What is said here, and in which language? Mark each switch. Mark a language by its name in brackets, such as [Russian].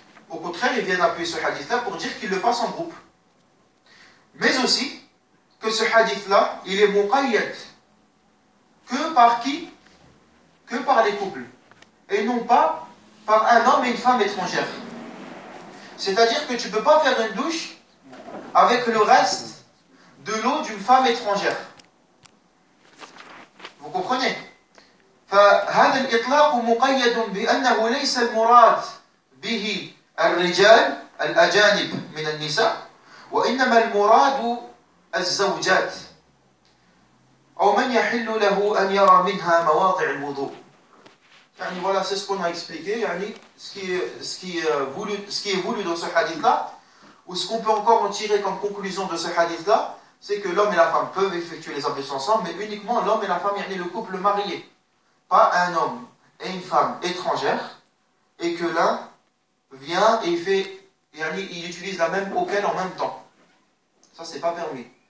[French] Au contraire, il vient appuyer ce hadith-là pour dire qu'il le fasse en groupe. Mais aussi, que ce hadith-là, il est muqayyad que par qui? Que par les couples. Et non pas par un homme et une femme étrangère. C'est-à-dire que tu ne peux pas faire une douche avec le reste de l'eau d'une femme étrangère. Vous comprenez? [Arabic] فهذا الإطلاق مقيد بأنه ليس المراد به الرجال الأجانب من النساء وإنما المراد الزوجات أو من يحل له أن يرى منها مواضع الوضوء. [French] Voilà, c'est ce qu'on a expliqué, ce qui est voulu dans ce hadith-là, ou ce qu'on peut encore en tirer comme conclusion de ce hadith-là, c'est que l'homme et la femme peuvent effectuer les ablutions ensemble, mais uniquement l'homme et la femme, le couple marié. Pas un homme et une femme étrangère, et que l'un vient et il utilise la même auquel en même temps. Ça, c'est pas permis.